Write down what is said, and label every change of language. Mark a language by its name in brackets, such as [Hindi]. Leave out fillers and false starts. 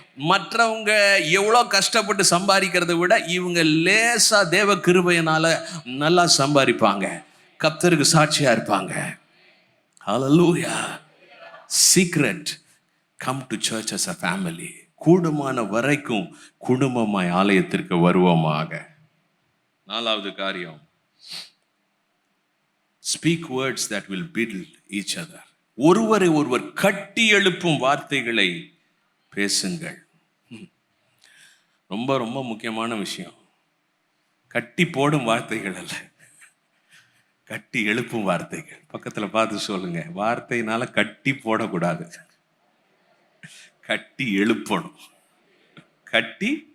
[Tamil] மற்றவங்க எவ்வளோ கஷ்டப்பட்டு சம்பாதிக்கிறத விட இவங்க லேசாக தேவ கிருபையினால நல்லா சம்பாதிப்பாங்க, கர்த்தருக்கு சாட்சியாக இருப்பாங்க. ஹல்லேலூயா. [English] Secret, come to church as a family. [Tamil] கூடுமான வரைக்கும் குடும்பமாய் ஆலயத்திற்கு வருவோமாக. 4வது காரியம், [English] Speak words that will build each other. [Tamil] ஒருவரை ஒருவர் கட்டி எழுப்பும் வார்த்தைகளை பேசுங்கள். ரொம்ப ரொம்ப முக்கியமான விஷயம். கட்டி போடும் வார்த்தைகள் அல்ல, கட்டி எழுப்பும் வார்த்தைகள். பக்கத்தில் பார்த்து சொல்லுங்க, வார்த்தையினால கட்டி போடக்கூடாது, கட்டி எழுப்பணும். கட்டி.